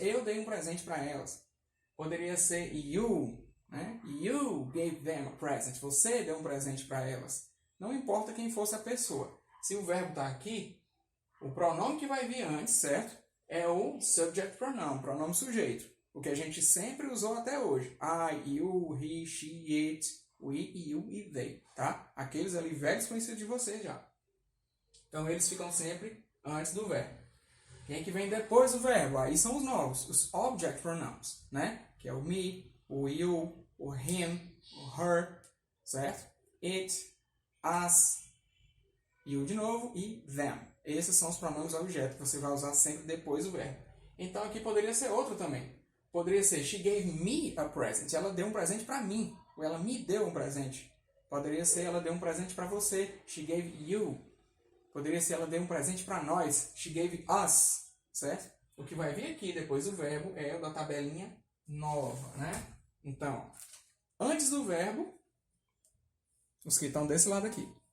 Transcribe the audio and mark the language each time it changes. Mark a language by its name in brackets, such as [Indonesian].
[Portuguese] Eu dei um presente para elas. Poderia ser you. Né? [English] You gave them a present. [Portuguese] Você deu um presente para elas. Não importa quem fosse a pessoa. Se o verbo está aqui, o pronome que vai vir antes, certo? É o subject pronoun, pronome sujeito. O que a gente sempre usou até hoje. [English] I, you, he, she, it, we, you e they. [Portuguese] Tá? Aqueles ali velhos conhecidos de vocês já. Então eles ficam sempre antes do verbo. Quem é que vem depois do verbo? Aí são os novos, os object pronouns, né? Que é o me, o you, o him, o her, certo? It, us, you de novo e them. Esses são os pronomes objeto que você vai usar sempre depois do verbo. Então aqui poderia ser outro também. Poderia ser [English] she gave me a present. [Portuguese] Ela deu um presente para mim. Ou ela me deu um presente. Poderia ser ela deu um presente para você. [English] She gave you. [Portuguese] Poderia ser ela deu um presente para nós. [English] She gave us. [Portuguese] Certo? O que vai vir aqui depois do verbo é o da tabelinha nova, né? Então, antes do verbo, os que estão desse lado aqui.